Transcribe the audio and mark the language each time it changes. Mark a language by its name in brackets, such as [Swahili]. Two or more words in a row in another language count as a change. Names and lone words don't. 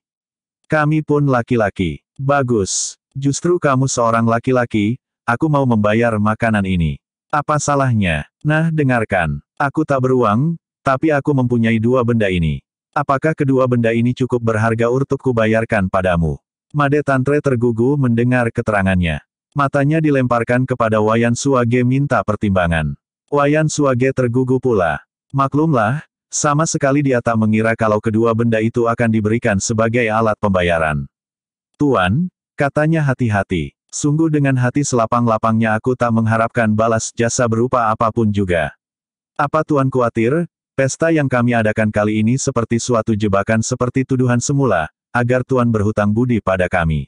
[Indonesian] Kami pun laki-laki. Bagus. Justru kamu seorang laki-laki, aku mau membayar makanan ini. Apa salahnya? Nah, dengarkan. Aku tak beruang, tapi aku mempunyai dua benda ini. Apakah kedua benda ini cukup berharga untuk kubayarkan padamu? Made Tantre tergugu mendengar keterangannya. Matanya dilemparkan kepada Wayan Suage minta pertimbangan. Wayan Suage tergugu pula. Maklumlah, sama sekali dia tak mengira kalau kedua benda itu akan diberikan sebagai alat pembayaran. Tuan, katanya hati-hati. Sungguh dengan hati selapang-lapangnya aku tak mengharapkan balas jasa berupa apapun juga. Apa Tuan khawatir, pesta yang kami adakan kali ini seperti suatu jebakan seperti tuduhan semula, agar Tuan berhutang budi pada kami.